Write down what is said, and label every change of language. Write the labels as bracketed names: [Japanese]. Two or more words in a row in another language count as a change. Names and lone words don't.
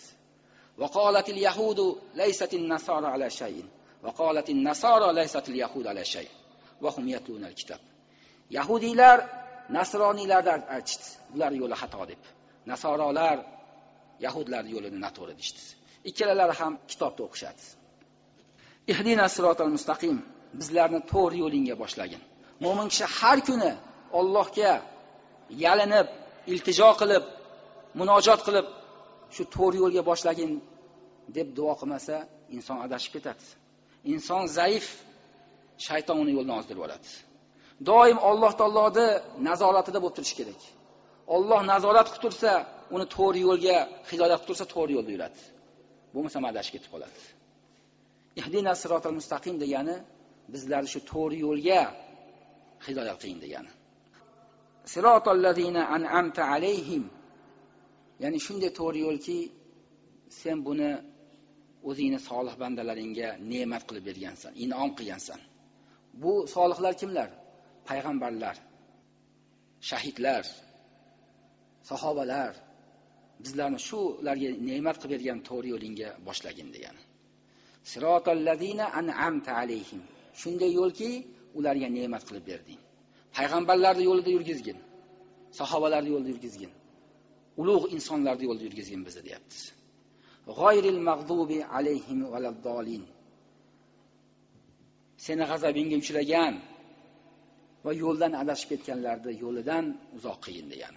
[Arabic] وقالت اليهود ليست النصارى على شيء وقالت النصارى ليست اليهود على شيء وهم يتلون الكتاب. [Uzbek] Yahudiylar nasroniylardan aytishdi, bular yo'li xato deb. Nasorolar yahudlar yo'lini noto'g'ri deydi. Ikkalalari ham kitobda o'qishadi. [Arabic] اهدنا الصراط المستقيم, [Uzbek] bizlarni to'g'ri yo'lingga boshlagin. Mo'min kishi har kuni Allohga yalinib, iltijo qilib, munojot qilib, shu to'g'ri yo'lga boshlagin deb duo qilmasa, inson adashib ketadi. Inson zaif, shayton uni yo'ldan ozdirib yuboradi. Doim Alloh taoloning nazoratida bo'lib turish kerak. Alloh nazorat qilib tursa, uni to'g'ri yo'lga hidoyat qilib tursa, to'g'ri yo'lda yuradi. Bo'lmasa adashib ketib qoladi. [Arabic] اهدنا الصراط المستقيم [Uzbek] degani bizlarni shu to'g'ri yo'lga hidoyat qilin degani. [Arabic] صراط الذين أنعمت عليهم, [Uzbek] ya'ni shunday to'g'ri yo'lki, sen buni o'zingni solih bandalaringga ne'mat qilib bergansan, in'om qilgansan. Bu solihlar kimlar? Payg'ambarlar, shahidlar, sahobalar. Bizlarni shularga ne'mat qilib bergan to'g'ri yo'lingga boshlagin degani. [Arabic] صراط الذين أنعمت عليهم. [Uzbek] Shunday yo'lki, ularga ne'mat qilib berding. Payg'ambarlarning yo'lida yurgizgin, sahobalarning yo'lida yurgizgin, ulug' insonlarning yo'lida yurgizgin bizni deyapti. [Arabic] غير المغضوب عليهم ولا الضالين. [Uzbek] Seni g'azabingga uchragan va yo'ldan adashib ketganlarni yo'lidan uzoq qilgin degani.